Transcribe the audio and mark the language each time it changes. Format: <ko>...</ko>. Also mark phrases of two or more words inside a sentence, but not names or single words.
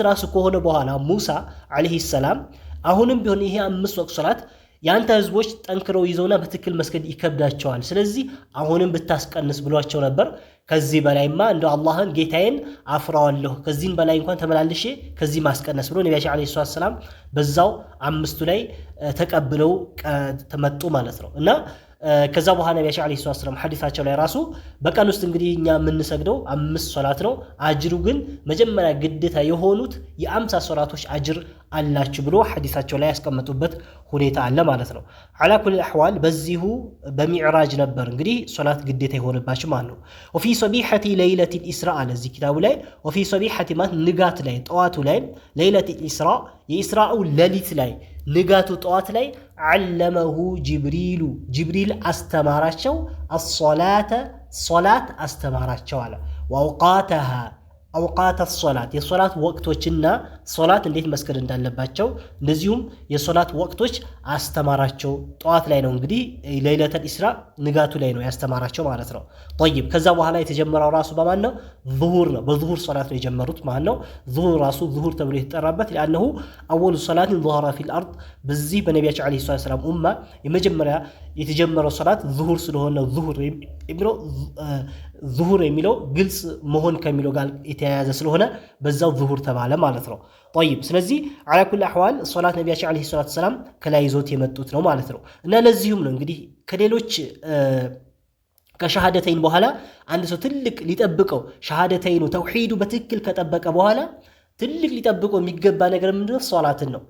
<am>ራሱ ከሆነ በኋላ ሙሳ</am> <ar>عليه السلام</ar> <am>አሁንም ቢሆን ይሄ 5 ወቅት ሶላት ያንተ ህዝቦች ጠንክረው ይዘውና በትክክል መስገድ ይከብዳቸዋል ስለዚህ አሁንም ብታስቀንስ ብሏቸው ነበር ከዚህ በላይማ እንደው አላህን ጌታዬን አፍራዋለሁ ከዚህን በላይ እንኳን ተመላልሼ ከዚህ ማስቀነስ ብሎ ነብያችን</am> <ar>عليه السلام</ar> <am>በዛው 5ቱ ላይ ተቀብለው ተመጡ ማለት ነው እና ከዛ በኋላ ነብያችን</am> <ar>عليه السلام</ar> <am>ሐዲሳቸው ላይ ራሱ በቀን ውስጥ እንግዲህ እኛ የምንሰግደው 5 ሶላት ነው አጅሩ ግን መጀመሪያ ግዴታ የሆኑት የ50 ሶላቶች አጅር አላችሁ ብሎ ሐዲሳቸው ላይ ያስቀመጡበት ሁኔታ አለ ማለት ነው</am> <ar>على كل الاحوال</ar> <am>በዚሁ በሚዕራጅ ነበር እንግዲህ ሶላት ግዴታ የሆነባቸው ማለት ነው</am> <ar>وفي صبيحه ليله الاسراء</ar> <am>ለዚህ ኪታቡ ላይ</am> <ar>وفي صبيحه</ar> <am>ማለት ንጋት ላይ ጠዋቱ ላይ</am> <ar>ليله الاسراء</ar> <am>የኢስራኡ ሌሊት ላይ ንጋቱ ጠዋት ላይ علمه ጅብሪል አስተማራቸው الصلاه ሶላት አስተማራቸው አለ واوقاتها አውቃተ ሶላት የሶላት ወቅቶችና ሶላት እንዴት መስገድ እንዳለባቸው እንደዚሁም የሶላት ወቅቶች አስተማራቸው ጠዋት ላይ ነው እንግዲህ</am> <ar>ليلة الإسراء</ar> <am>ንጋቱ ላይ ነው ያስተማራቸው ማለት ነው طيب ከዛ በኋላ የተጀመረው ራሱ በማን ነው ዙሁር ነው በዙሁር ሶላት ነው የጀመሩት ማለት ነው ዙሁር ራሱ ዙሁር ተብሎ የተጠራበት</am> <ar>لانه اول صلاه ظهر في الارض</ar> <am>በዚህ በነቢያችን</am> <ar>عليه السلام</ar> <am>ኡማ የመጀመሪያ የተጀመረው ሶላት ዙሁር ስለሆነ ዙሁር የሚለው ግልጽ መሆን ከሚለው ጋር የተያያዘ ስለሆነ በዛው ዙሁር ተባለ ማለት ነው طيب ስለዚህ</am> <ar>على كل احوال</ar> <am>ሶላት ነቢያችን</am> <ar>عليه السلام</ar> <am>ከላይ ይዞት የመጡት ነው ማለት ነው እና ለዚህም ነው እንግዲህ ከሌሎች ከሸሃደተይን በኋላ አንድ ሰው ትልቅ ሊጠብቀው ሸሃደተይኑ ተውሂዱ በትክክል ከጠበቀ በኋላ ትልቅ ሊጠብቀው የሚገባ ነገር ምንድነው ሶላትን ነው</am>